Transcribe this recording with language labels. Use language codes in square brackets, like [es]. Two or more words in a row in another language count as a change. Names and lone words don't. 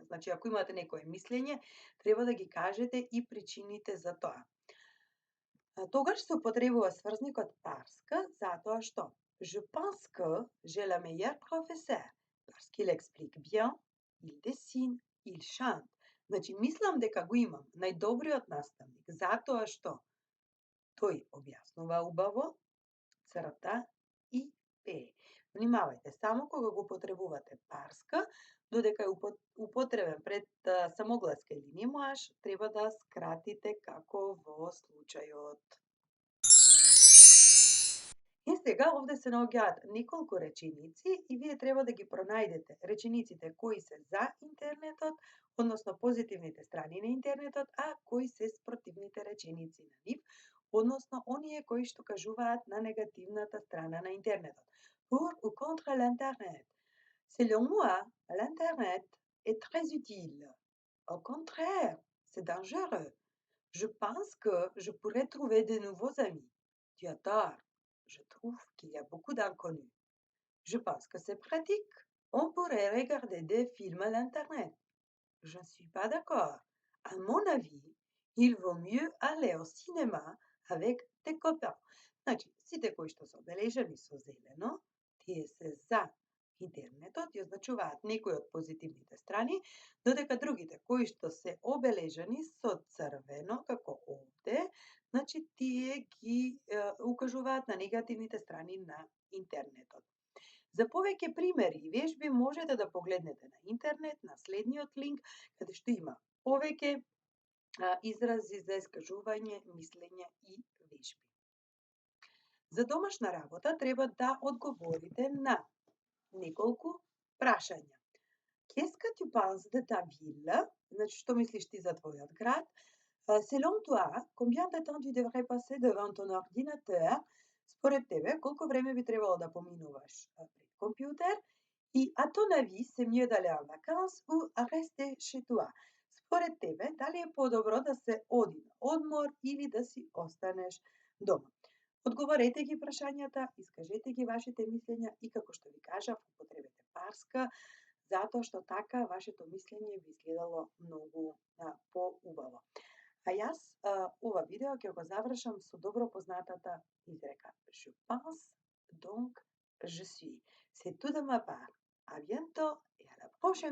[mk] Значи, ако имате некое мислење, треба да ги кажете и причините за тоа. Тогаш се употребува сврзникот [fr] parce que, [mk] затоа што [fr] je pense que j'ai le meilleur professeur, parce qu'il explique bien, il dessine, il chante. [mk] Значи, мислам дека го имам најдобриот наставник, затоа што тој објаснува убаво, црта и пее. Внимавајте, само кога го употребувате парска, додека е употребен пред самогласка или немоаш, треба да скратите како во случајот. И сега овде се наоѓаат неколку реченици и вие треба да ги пронајдете речениците кои се за интернетот односно позитивните страни на интернетот, а кои се спротивните реченици на нив, односно оние кои што кажуваат на негативната страна на интернетот. [fr] Pour ou contre l'internet? Selon moi, l'internet est très utile. Au contraire, c'est dangereux. Je pense que je pourrais trouver de nouveaux amis. Tu as tort. Je trouve qu'il y a beaucoup d'inconnus. Je pense que c'est pratique. On pourrait regarder des films à l'internet. Je ne suis pas d'accord. À mon avis, il vaut mieux aller au cinéma avec tes copains. [mk] Значи, сите кои што се обележани со зелено, тие се за интернетот и означуваат некои од позитивните страни, додека другите кои што се обележани со црвено, како овде, значи тие ги укажуваат на негативните страни на интернетот. За повеќе примери и вежби можете да погледнете на интернет на следниот линк, каде што има повеќе изрази за искажување, мислење и вежби. За домашна работа треба да одговорите на неколку прашања. [fr] Qu'est-ce que tu penses de ta ville? [mk] Значи, што мислиш ти за твојот град? [fr] Selon toi, combien de temps tu devrais passer devant ton ordinateur? [mk] Според тебе, колку време би требало да поминуваш пред компјутер? [fr] И à ton avis, c'est mieux d'aller en vacances ou à rester chez toi? [mk] Според тебе, дали е подобро да се оди на одмор или да си останеш дома? Одговорете ги прашањата, искажете ги вашите мислења и како што ви кажав, употребете парска, затоа што така вашето мислење би изгледало многу поубаво. А јас ова видео ќе го завршам со добро познатата изрека. [fr] Je pense, donc je suis. C'est tout de ma part. À bientôt et à la prochaine.